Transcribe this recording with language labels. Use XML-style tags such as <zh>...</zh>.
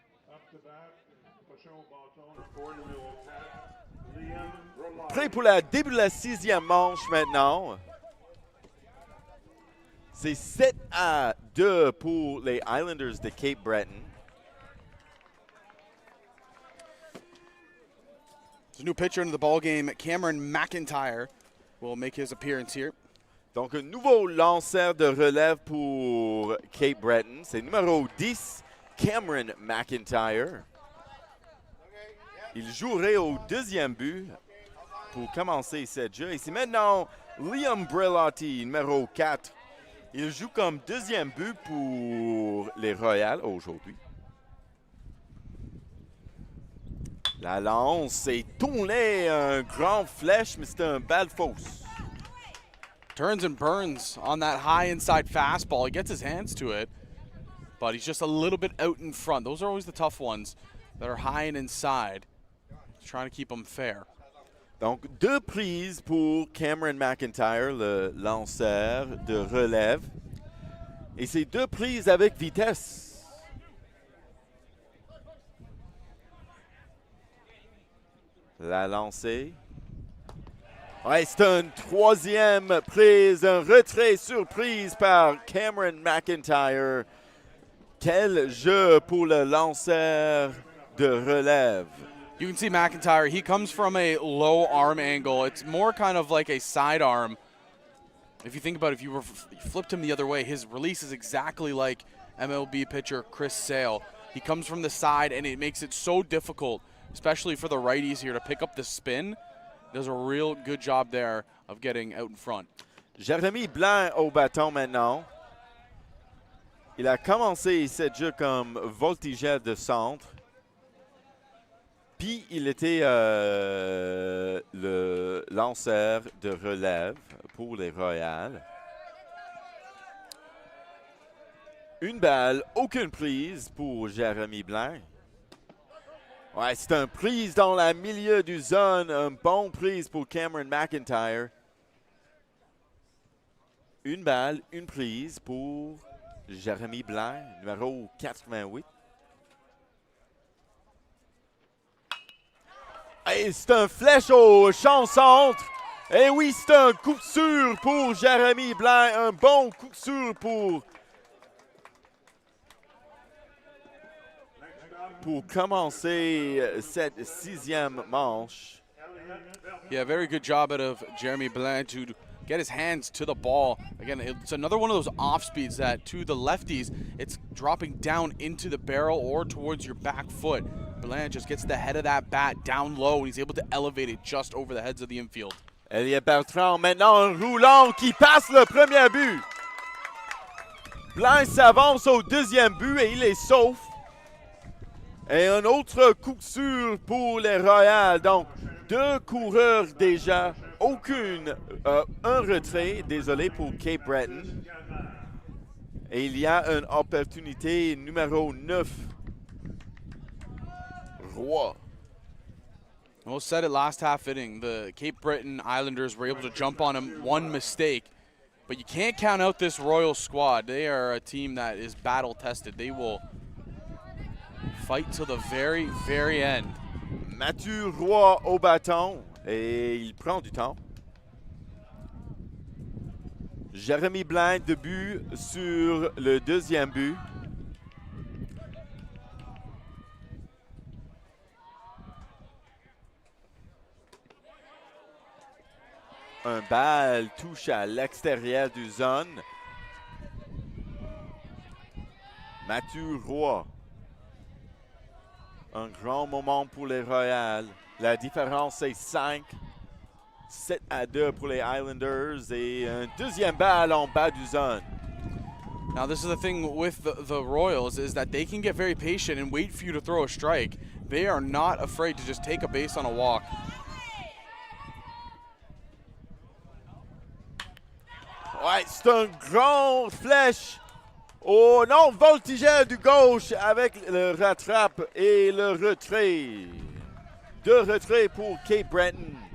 <en>Up to bat,</en> <fr>prochain au bâton, le four numéro 4, Liam Roland. Prêt pour le début de la 6e manche maintenant. C'est 7-2 pour les Islanders de Cape Breton.</fr> <en>There's a new pitcher into the ball game. Cameron McIntyre will make his appearance here.</en> <fr>Donc, un nouveau lanceur de relève pour Cape Breton. C'est numéro 10, Cameron McIntyre. Il jouerait au 2e but pour commencer ce jeu. Et c'est maintenant Liam Brelotti, numéro 4. Il joue comme 2e but pour les Royals aujourd'hui. La lance est tournée, un grand flèche, mais c'est un balle fausse.</fr> <en>Turns and burns on that high inside fastball. He gets his hands to it, but he's just a little bit out in front. Those are always the tough ones that are high and inside. Trying to keep them fair.</en> <fr>Donc, 2 prises pour Cameron McIntyre, le lanceur de relève. Et c'est 2 prises avec vitesse. La lancée. Ouais, c'est une 3e prise, un retrait surprise par Cameron McIntyre. Quel jeu pour le lanceur de relève.</fr> <en>You can see McIntyre, he comes from a low arm angle. It's more kind of like a side arm. If you think about it, if you flipped him the other way, his release is exactly like MLB pitcher Chris Sale. He comes from the side, and it makes it so difficult, especially for the righties here, to pick up the spin. Does a real good job there of getting out in front.</en> <fr>Jérémy Blanc au bâton maintenant. Il a commencé ce jeu comme voltigeur de centre. Puis il était le lanceur de relève pour les Royals. Une balle, aucune prise pour Jérémy Blanc. Ouais, c'est un prise dans le milieu du zone. Un bon prise pour Cameron McIntyre. Une balle, une prise pour Jérémy Blanc, numéro 88. Et c'est un flèche au champ centre. Et oui, c'est un coup sûr pour Jérémy Blanc. Un bon coup sûr pour commencer cette 6e manche.</fr> <en>Yeah, very good job out of Jeremy Blanc to get his hands to the ball. Again, it's another one of those off speeds that to the lefties, it's dropping down into the barrel or towards your back foot. Blanc just gets the head of that bat down low and he's able to elevate it just over the heads of the infield.</en> <fr>Elliot Bertrand, maintenant un roulant qui passe le premier but. Blanc s'avance au 2e but et il est sauf. Et un autre coup sûr pour les Royals. Donc, 2 coureurs déjà. Un retrait, désolé pour Cape Breton. Et il y a une opportunité numéro 9. Roy.</fr> <en>Well, said it last half inning. The Cape Breton Islanders were able to jump on him, one mistake. But you can't count out this Royal squad. They are a team that is battle tested. They will fight till the very, very end.</en> <fr>Mathieu Roy au bâton et il prend du temps. Jérémy Blanc de but sur le 2e but. Un balle touche à l'extérieur du zone. Mathieu Roy. Un grand moment pour les Royals. La différence est 5. 7-2 pour les Islanders et un 2e balle en bas du zone.</fr> <en>Now this is the thing with the Royals is that they can get very patient and wait for you to throw a strike. They are not afraid to just take a base on a walk.</en> <fr>Ouais, c'est un grand flèche. Oh non, voltigeur du gauche avec le rattrape et le retrait. 2 retraits pour Cape Breton.</fr>